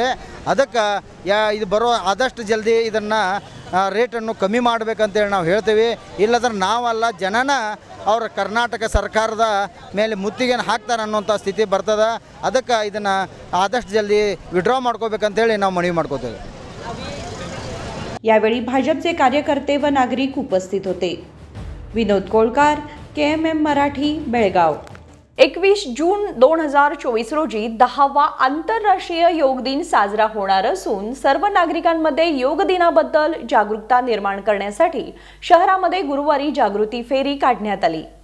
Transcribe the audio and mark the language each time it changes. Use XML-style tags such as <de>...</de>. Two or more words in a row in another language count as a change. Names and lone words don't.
<kn>ಅದಕ್ಕೆ ಇದು ಬರೋ ಆದಷ್ಟು ಜಲ್ದಿ ಇದನ್ನು ರೇಟನ್ನು ಕಮ್ಮಿ ಮಾಡಬೇಕಂತೇಳಿ ನಾವು ಹೇಳ್ತೀವಿ. ಇಲ್ಲದ್ರೆ ನಾವಲ್ಲ, ಜನನ ಅವರ ಕರ್ನಾಟಕ ಸರ್ಕಾರದ ಮೇಲೆ ಮುತ್ತಿಗೆಯನ್ನು ಹಾಕ್ತಾರೆ ಅನ್ನೋಂಥ ಸ್ಥಿತಿ ಬರ್ತದೆ. ಅದಕ್ಕೆ ಇದನ್ನು ಆದಷ್ಟು ಜಲ್ದಿ ವಿಡ್ರಾ ಮಾಡ್ಕೋಬೇಕಂತೇಳಿ ನಾವು ಮನವಿ ಮಾಡ್ಕೋತೇವೆ.</kn> <mr>यावेळी भाजपचे कार्यकर्ते व नागरिक उपस्थित होते. विनोद कोळकार, KMM मराठी, बेळगाव. 21 जून 2024 रोजी 10वा आंतरराष्ट्रीय योग दिन साजरा होणार असून सर्व नागरिकांमध्ये योग दिनाबद्दल जागरूकता निर्माण करण्यासाठी शहरामध्ये गुरुवारी जागृती फेरी काढण्यात आली.</mr>